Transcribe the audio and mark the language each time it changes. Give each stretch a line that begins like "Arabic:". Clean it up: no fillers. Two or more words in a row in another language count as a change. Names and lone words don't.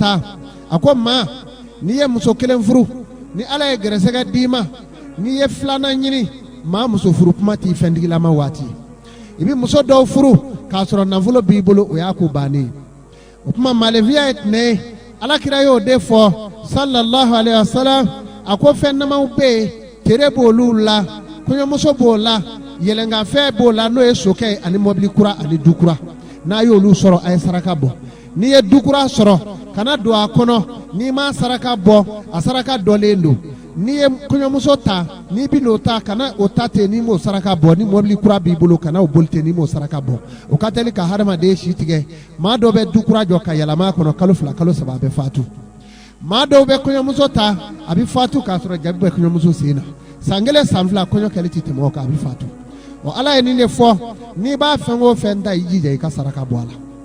Bambara: taa a ko maa n'i ye muso kelen furu ni ala ye gɛrɛsɛgɛ d'i ma n'i ye filanan ɲini maa muso furu kuma t'i fɛntigilama waati i bɛ muso dɔw furu k'a sɔrɔ nafolo b'i bolo o y'a ko bannen o tuma maalenfinya ye tɛnɛ ye alakira y'o de fɔ
Arabic: صلى الله عليه وسلم
Bambara: a ko fɛn namaw bɛ yen tere b'olu la kɔɲɔmuso b'o la yɛlɛnkanfɛn b'o la n'o ye sokɛ ani mɔbili kura ani du kura n'a y'olu sɔrɔ a ye saraka bɔ n'i ye du kura sɔrɔ kana don a kɔnɔ n'i ma saraka bɔ a saraka dɔlen don n'i ye kɔɲɔmuso ta n'i bɛ n'o ta kana o ta ten n'i m'o saraka bɔ ni mɔbili kura b'i bolo kana o boli ten n'i m'o saraka bɔ o ka teli ka hadamaden si tigɛ maa dɔw bɛ du kura jɔ ka yɛlɛma a kɔnɔ kalo 2 kalo 3 a bɛ fatu maa dɔw bɛ kɔɲɔmuso ta a bɛ fatu k'a sɔrɔ jabi bɛ kɔɲɔmuso sen na san 1 san 2 kɔɲɔ kɛli ti tɛmɛ o kan a bɛ fatu ɔ ala ye nin de fɔ n'i b'a fɛn o fɛn ta i jija i ka saraka bɔ a la